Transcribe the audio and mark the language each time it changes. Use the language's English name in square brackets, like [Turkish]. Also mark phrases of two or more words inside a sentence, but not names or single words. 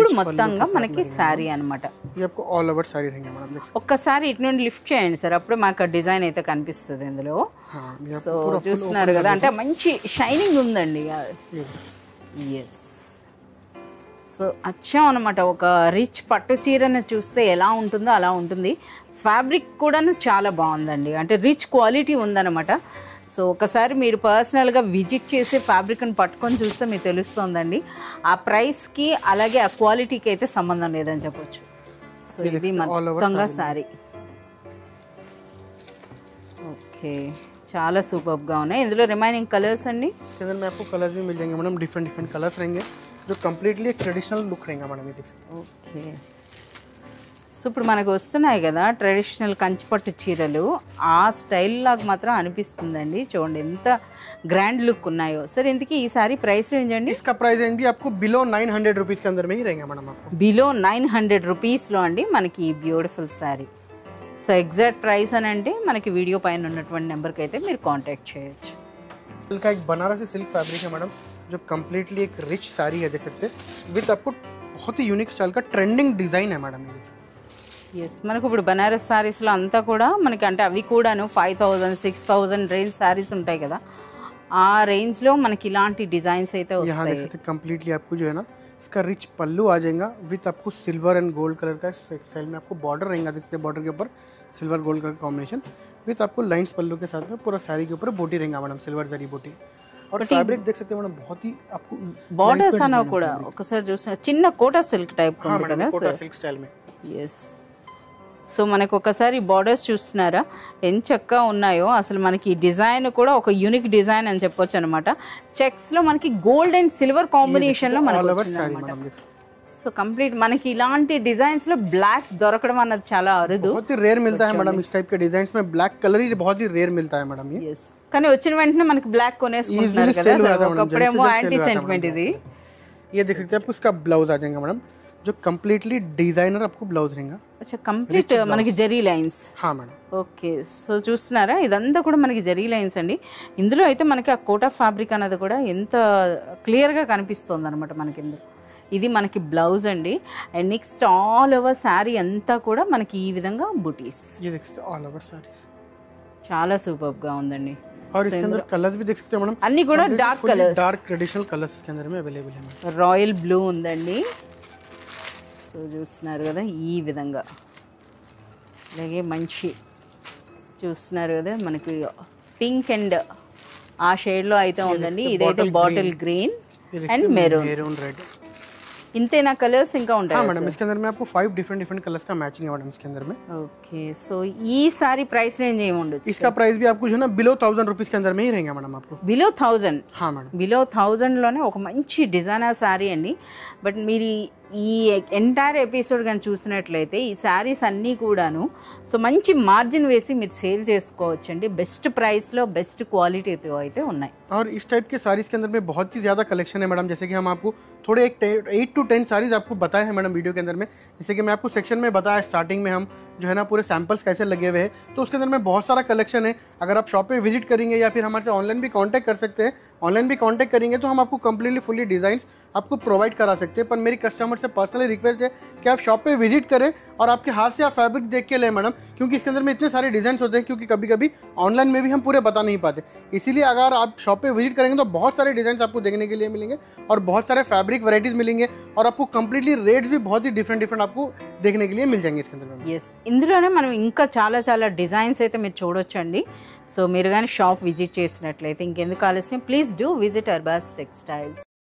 [Telugu] ఇప్పుడు మొత్తంగా మనకి శారీ అన్నమాట. [Hindi] ये आपको [English] all over [Hindi] साड़ी रहेंगे मैडम, देख सकते [Telugu] ఒక్కసారి ఇటు నుండి లిఫ్ట్ చేయండి సార్, అప్పుడు మాకు డిజైన్ అయితే కనిపిస్తుంది ఇందులో. [Hindi] हैं. हाँ ये [Telugu] సో చూస్తున్నారు కదా, అంటే మంచి షైనింగ్ ఉందండి. [Hindi] ये देख सकते हैं. [Telugu] ఎస్, సో అచ్చం అనమాట. ఒక రిచ్ పట్టు చీరను చూస్తే ఎలా ఉంటుందో అలా ఉంటుంది. ఫ్యాబ్రిక్ కూడాను చాలా బాగుందండి, అంటే [English] rich quality [Telugu] ఉందన్నమాట. సో ఒకసారి మీరు పర్సనల్గా విజిట్ చేసి ఫ్యాబ్రిక్ని పట్టుకొని చూస్తే మీకు తెలుస్తుందండి. ఆ ప్రైస్కి అలాగే ఆ క్వాలిటీకి అయితే సంబంధం లేదని చెప్పొచ్చు. సో ఇది మొత్తంగా శారీ. ఓకే, చాలా సూపర్గా ఉన్నాయి. ఇందులో [English] remaining colours [Telugu] అండి. [Hindi] इसके अंदर में आपको कलर्स भी मिल जाएंगे मैडम, [English] different colours [Hindi] रहेंगे जो कम्प्लीटली एक [English] traditional look [Hindi] रहेगा मैडम. ये देख सकते हैं. [Telugu] ఓకే, సో ఇప్పుడు మనకు వస్తున్నాయి కదా ట్రెడిషనల్ కంచిపట్టు చీరలు, ఆ స్టైల్ లాగా మాత్రం అనిపిస్తుందండి. చూడండి ఎంత [English] grand look [Telugu] ఉన్నాయో. సరే ఇంతకీ ఈ సారీ [English] price range [Telugu] అండి? [Hindi] इसका [English] price range [Hindi] भी आपको [English] below 900 rupees [Hindi] के अंदर में ही रहेगा मैडम. आपको [Telugu] బిలో 900 రూపీస్లో అండి మనకి ఈ బ్యూటిఫుల్ శారీ. సో [English] exact price [Telugu] అని అంటే మనకి వీడియో పైన ఉన్నటువంటి నెంబర్కి అయితే మీరు కాంటాక్ట్ చేయొచ్చు. [Hindi] सिल्क का एक बनारसी [English] silk fabric [Hindi] है मैडम, जो कम्प्लीटली एक रिच साड़ी है, देख सकते हैं विद आपको बहुत ही [English] unique style [Hindi] का [English] trending design [Hindi] है मैडम, ये देख सकते हैं. [Telugu] ఎస్ మనకు ఇప్పుడు బనారస్ శారీస్లో అంతా కూడా మనకి అంటే అవి కూడాను 5000 6000 రేంజ్ శారీస్ ఉంటాయి కదా, ఆ రేంజ్లో మనకి ఇలాంటి డిజైన్స్ అయితే [Hindi] यहाँ [Telugu] వస్తాయి. [Hindi] देख सकते हैं कम्प्लीटली आपको जो है ना इसका रिच पल्लू आ जाएगा विद आपको [English] silver and gold colour [Hindi] का स्टाइल में आपको बॉर्डर रहेगा, देखते हैं बॉर्डर के ऊपर [English] silver gold colour [Hindi] का कॉम्बिनेशन विद आपको लाइंस पल्लू के साथ में पूरा साड़ी के ऊपर बोटी रहेगा मैडम, सिल्वर जरी बोटी. और फैब्रिक देख सकते हैं मैडम बहुत ही आपको [Telugu] బార్డర్స్ అన్న కూడా ఒకసారి చూసిన చిన్న కోటా [English] silk type [Hindi] हाँ [Telugu] ఉంది [Hindi] मैडम [Telugu] కదా [Hindi] कोटा [English] silk style [Hindi] में. [Telugu] ఎస్. సో మనకు ఒకసారి బార్డర్స్ చూస్తున్నారా ఎంత చక్కగా ఉన్నాయో, అసలు మనకి ఈ డిజైన్ కూడా ఒక [English] unique design [Telugu] అని చెప్పొచ్చు అనమాట. చెక్స్లో మనకి [English] gold and silver [Telugu] కాంబినేషన్లో మనకు [English] all over [Telugu] వచ్చింది [Hindi] साड़ी [Telugu] అనమాట. [Hindi] मैडम देख सकते हैं. [Telugu] సో కంప్లీట్ మనకి ఇలాంటి డిజైన్స్లో బ్లాక్ దొరకడం అన్నది చాలా అరుదు. [Hindi] बहुत ही रेयर मिलता है मैडम इस टाइप के डिजाइन में, [English] black colour [Hindi] ही बहुत ही रेयर मिलता है मैडम ये. [Telugu] ఎస్. కానీ వచ్చిన వెంటనే మనకి బ్లాక్ కొనేసుకుంటున్నారు Easily కదా, [Hindi] sell हो जाता है मैडम, [Telugu] ఒకప్పుడేమో [Hindi] जल्दी से [Telugu] యాంటీ [Hindi] sell हो जाता है [Telugu] సెంటిమెంట్ [Hindi] मैडम. [Telugu] ఇది. [Hindi] ये देख सकते हैं आपको इसका ब्लाउज आ जाएगा मैडम, जो कम्प्लीटली डिजाइनर आपको ब्लाउज रहेगा. [Telugu] అచ్చా కంప్లీట్ మనకి జరీ లైన్స్. [Hindi] हाँ मैडम. [Telugu] ఓకే. సో చూస్తున్నారా ఇదంతా కూడా మనకి జరీ లైన్స్ అండి. ఇందులో అయితే మనకి ఆ కోటా ఫ్యాబ్రిక్ అన్నది కూడా ఎంత క్లియర్గా కనిపిస్తుంది అనమాట మనకి ఇందులో. ఇది మనకి బ్లౌజ్ అండి. అండ్ నెక్స్ట్ [English] all over [Telugu] శారీ అంతా కూడా మనకి ఈ విధంగా బుటీస్. [Hindi] ये देख सकते हैं [English] all over sarees, [Telugu] చాలా సూపర్గా ఉందండి. [Hindi] और इसके अंदर कलर्स भी देख सकते हैं मैडम, [Telugu] అన్నీ కూడా [English] dark colours, dark traditional colours [Hindi] इसके अंदर में अवेलेबल है मैडम. [English] royal blue [Telugu] ఉందండి. సో చూస్తున్నారు కదా ఈ విధంగా. అలాగే మంచి చూస్తున్నారు కదా మనకి పింక్ అండ్ ఆ షేడ్లో అయితే ఉందండి. ఇదైతే [English] bottle green [Hindi] ये देख [Telugu] అండ్ [Hindi] सकते हैं [Telugu] మెరూన్. [English] maroon red. [Telugu] ఇంతేనా కలర్స్ ఇంకా [Hindi] हाँ [Telugu] ఉంటాయి? [Hindi] मैडम इसके अंदर में आपको 5 [English] different colours [Hindi] का मैचिंग है मैडम इसके अंदर में. [Telugu] ఓకే. సో ఈ సారీ ప్రైస్ రేంజ్ ఏమి ఉండొచ్చు? [Hindi] इसका प्राइस भी आपको जो है ना बिलो 1000 रुपीज के अंदर में ही रहेगा मैडम आपको. [Telugu] బిలో 1000. [Hindi] हाँ मैडम. [Telugu] బిలో 1000లోనే ఒక మంచి డిజైనర్ శారీ అండి. బట్ మీరు ఈ [English] entire episode [Telugu] కానీ చూసినట్లయితే ఈ శారీస్ అన్నీ కూడాను సో మంచి మార్జిన్ వేసి మీరు సేల్ చేసుకోవచ్చండి. బెస్ట్ ప్రైస్లో బెస్ట్ క్వాలిటీతో అయితే ఉన్నాయి. [Hindi] और इस टाइप के साड़ीज के अंदर में बहुत ही ज़्यादा कलेक्शन है मैडम, जैसे कि हम आपको थोड़े 8 to 10 साड़ीज आपको बताए हैं मैडम वीडियो के अंदर में. जैसे कि मैं आपको सेक्शन में बताया स्टार्टिंग में हम जो है ना पूरे सैंपल्स कैसे लगे हुए हैं, तो उसके अंदर में बहुत सारा कलेक्शन है. अगर आप शॉप पे विजिट करेंगे या फिर हमारे से ऑनलाइन भी कांटेक्ट कर सकते हैं. ऑनलाइन भी कांटेक्ट करेंगे तो हम आपको [English] completely fully designs [Hindi] आपको प्रोवाइड करा सकते हैं. पर मेरी कस्टमर से [English] personally request [Hindi] है कि आप शॉप पे विजिट करें और आपके हाथ से आप फैब्रिक देख के लें मैडम, क्योंकि इसके अंदर में इतने सारे डिज़ाइन होते हैं, क्योंकि कभी कभी ऑनलाइन में भी हम पूरे बता नहीं पाते. इसीलिए अगर आप शॉप पे विजिट करेंगे तो बहुत सारे डिज़ाइन आपको देखने के लिए मिलेंगे और बहुत सारे [English] fabric varieties [Hindi] मिलेंगे और आपको कंप्लीटली रेट्स भी बहुत ही डिफरेंट आपको देखने के लिए मिल जाएंगे इसके अंदर में. [Telugu] ఎస్. ఇందులోనే మనం ఇంకా చాలా చాలా డిజైన్స్ అయితే మీరు చూడొచ్చండి. సో మీరు కానీ షాప్ విజిట్ చేసినట్లయితే ఇంకెందుకు ఆలస్యం, [English] please do visit [Telugu] అర్బాస్ టెక్స్టైల్స్.